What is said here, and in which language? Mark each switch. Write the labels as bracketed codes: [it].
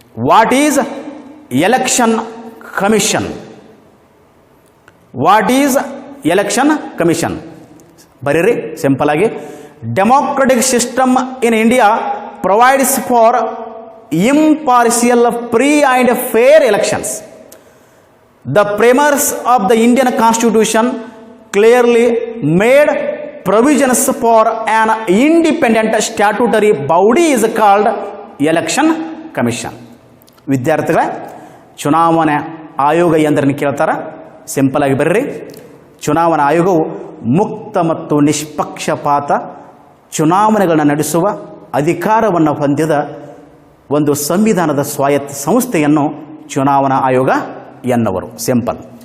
[en] What is election commission? What is election commission? [kn] ಬರೀರಿ simple ಆಗಿ. [en] Democratic system in India provides for impartial, free and fair elections. The framers of the Indian Constitution clearly made provisions for an independent statutory body is called Election Commission. [kn] ವಿದ್ಯಾರ್ಥಿಗಳೇ, ಚುನಾವಣಾ ಆಯೋಗ ಎಂದರೇನು ಕೇಳ್ತಾರ? Simple ಆಗಿ ಬರ್ರಿ. ಚುನಾವಣಾ ಆಯೋಗವು ಮುಕ್ತ ಮತ್ತು ನಿಷ್ಪಕ್ಷಪಾತ ಚುನಾವಣೆಗಳನ್ನು ನಡೆಸುವ ಅಧಿಕಾರವನ್ನು ಹೊಂದಿದ ಒಂದು ಸಂವಿಧಾನದ ಸ್ವಾಯತ್ತ ಸಂಸ್ಥೆಯನ್ನು ಚುನಾವಣಾ ಆಯೋಗ ಎನ್ನುವರು. ಸಿಂಪಲ್.